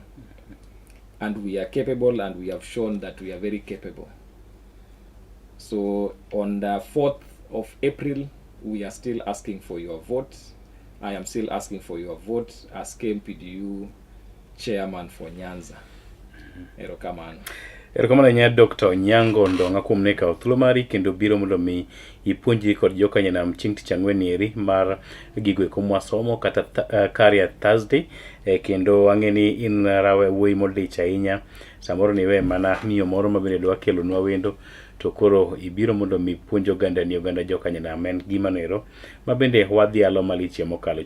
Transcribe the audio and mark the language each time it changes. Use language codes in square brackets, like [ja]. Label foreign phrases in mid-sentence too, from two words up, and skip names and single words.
[en] And we are capable, and we have shown that we are very capable. So on the 4th of April, we are still asking for your vote. I am still asking for your vote as KMPDU chairman for Nyanza. [luo] Erokamano. Erokamano nya Dr. Onyango Ndonga kuom ne kawo thuolo mari kendo biro mondo mi ipuonji kod jokanyanam chieng' tich ang'wen eri mar gigo eko mwasomo kata [en] career Thursday. [luo] Kendo ang'eni in rawe wuoyi modich ahinya, samoro niwe mana miyo moro mabende dwa kelonwa wendo, to koro ibiro mondo mi puonjo oganda jokanyanam en gima nero mabende wadhialo maliche mokalo.